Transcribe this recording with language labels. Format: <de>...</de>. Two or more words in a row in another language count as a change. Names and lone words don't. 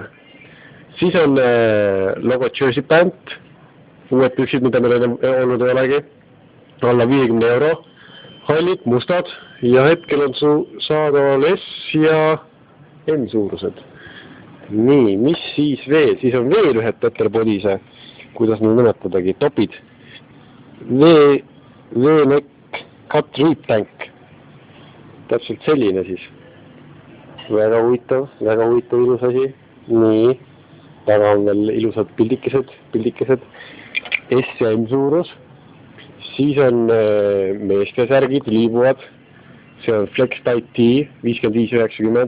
<et>Siis on logo Jersey Pant, uued püksid, mida meil olnud ei olegi, alla 50 €, hallid, mustad ja hetkel on saadaval S ja M suurused. Nii, mis siis veel? Siis on veel ühed Peter Bodise, kuidas neid nimetadagi, topid.</et> <en>V-neck cut reed tank.</en> <et>Täpselt selline siis. Väga huvitav ilus asi. Nii. Taga on veel ilusad pildikesed, S ja M suurus. Siis on meeste särgid, liibuvad. See on Flex Tight T, 55-90.</et>